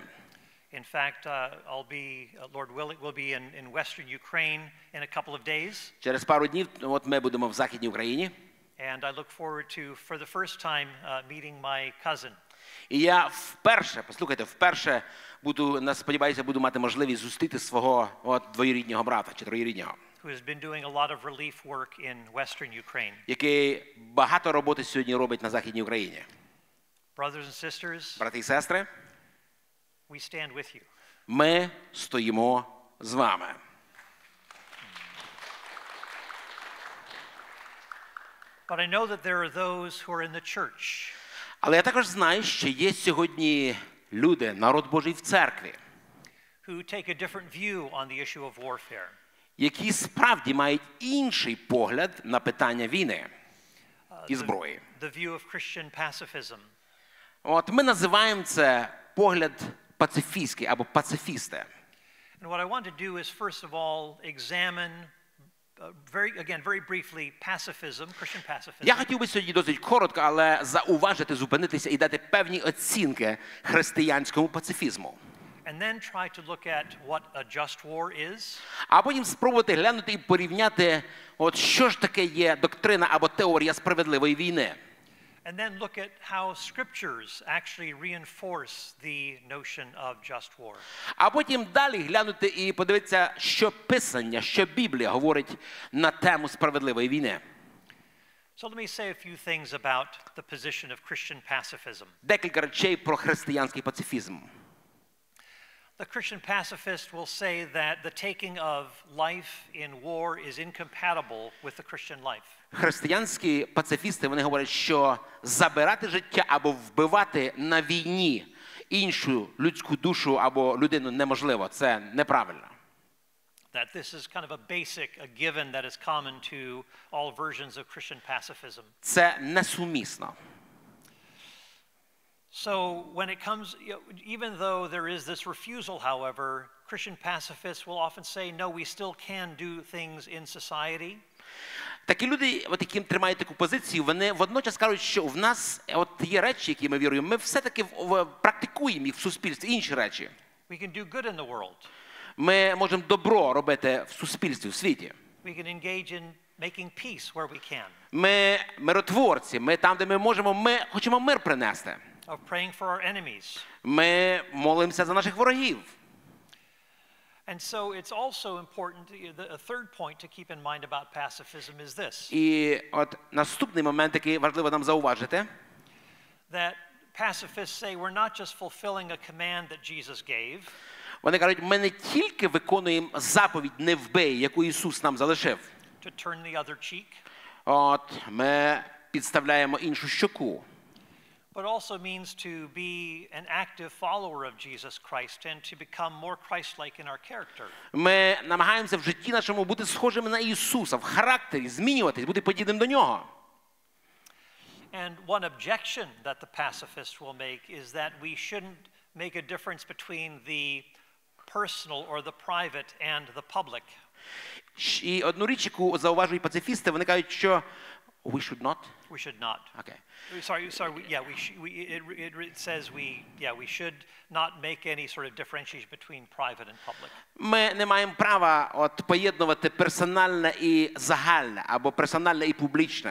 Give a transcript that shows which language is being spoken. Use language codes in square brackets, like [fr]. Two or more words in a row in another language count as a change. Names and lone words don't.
[en] In fact, Lord willing, we'll be in Western Ukraine in a couple of days. [uk] Через пару днів от ми будемо в Західній Україні. [en] And I look forward to, for the first time, meeting my cousin. [uk] І я вперше сподіваюся, буду мати можливість зустріти свого от двоюрідного брата чи троюрідного, [en] Who has been doing a lot of relief work in Western Ukraine. [uk] який багато роботи сьогодні робить на Західній Україні. [en] Brothers and sisters, [uk] Брати і сестри, [en] we stand with you. [uk] ми стоїмо з вами. [en] But I know that there are those who are in the church. [uk] Але я також знаю, що є сьогодні люди, народ Божий в церкві, [en] Who take a different view on the issue of warfare. [uk] які справді мають інший погляд на питання війни і зброї. [en] The view of Christian pacifism. [uk] От ми називаємо це погляд пацифістський або пацифісти. [en] And what I want to do is first of all examine very briefly pacifism, Christian pacifism. [uk] Я хотів би сьогодні досить коротко, але зауважити, зупинитися і дати певні оцінки християнському пацифізму. [en] And then try to look at what a just war is. [uk] А потім спробувати глянути і порівняти, от що ж таке є доктрина або теорія справедливої війни. [en] and then look at how scriptures actually reinforce the notion of just war. [uk] А потім далі глянути і подивитися, що Писання, що Біблія говорить на тему справедливої війни. [en] So let me say a few things about the position of Christian pacifism. [uk] Декілька речей про християнський пацифізм. [en] The Christian pacifist will say that the taking of life in war is incompatible with the Christian life. [uk] Християнські пацифісти, вони говорять, що забирати життя або вбивати на війні іншу людську душу або людину неможливо. Це неправильно. [en] That this is kind of a basic, a given that is common to all versions of Christian pacifism. [uk] Це несумісно. [en] So when it comes, even though there is this refusal, however, Christian pacifists will often say, no, we still can do things in society. [uk] Такі люди, які тримають таку позицію, вони водночас кажуть, що в нас є речі, які ми віруємо, ми все-таки практикуємо їх в суспільстві, інші речі. [en] We can do good in the world. [uk] Ми можемо добро робити в суспільстві, в світі. [en] We can engage in making peace where we can. [uk] Ми миротворці, ми там, де ми можемо, ми хочемо мир принести. [en] Of praying for our enemies. [uk] Ми молимося за наших ворогів. [en] And so it's also important, a third point to keep in mind about pacifism is this. [uk] І от наступний момент, який важливо нам зауважити. [en] That pacifists say we're not just fulfilling a command that Jesus gave. [uk] Вони кажуть, ми не тільки виконуємо заповідь «не вбий», яку Ісус нам залишив. [en] To turn the other cheek. [uk] От, ми підставляємо іншу щоку. [en] But also means to be an active follower of Jesus Christ and to become more Christ-like in our character. [uk] Ми намагаємося в житті нашому бути схожими на Ісуса, в характері, змінюватись, бути подібним до Нього. [en] And one objection that the pacifists will make is that we shouldn't make a difference between the personal or the private and the public. [uk] І одну річ, яку зауважують пацифісти, вони кажуть, що [en] we should not. We should not. Okay. It says we should not make any sort of differentiation between private and public. [uk] Ми не маємо права поєднувати персональне і загальне, або персональне і публічне.